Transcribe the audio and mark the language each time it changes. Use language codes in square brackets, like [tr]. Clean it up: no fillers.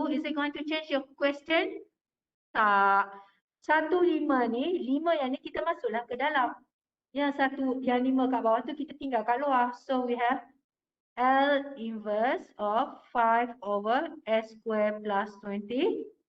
[en] Is it going to change your question? [ms] Tak. 1, 5 ni, 5 yang ni kita masuklah ke dalam. Yang 1, yang 5 kat bawah tu kita tinggal kat luar. [en] So we have L inverse of 5 over S square plus 25.